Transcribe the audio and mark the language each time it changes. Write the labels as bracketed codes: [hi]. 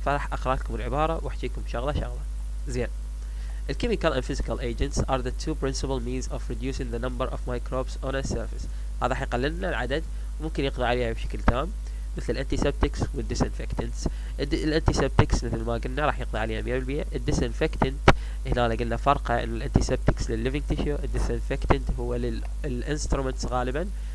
[ar] فراح اقرا لكم العبارة واحكيكم شغلة شغلة. زين، [en] The chemical and physical agents are the two principal means of reducing the number of microbes on a surface. [ar] هذا حيقلل لنا العدد وممكن يقضي عليها بشكل تام، مثل الانتيسبتكس والديسانفكتنتس. الانتيسبتكس مثل ما قلنا راح يقضي عليها 100%. الديسانفكتنت هنا قلنا فرقه انه الانتيسبتكس للليفينج تيشو، الديسانفكتنت هو للانسترومنتس غالبا.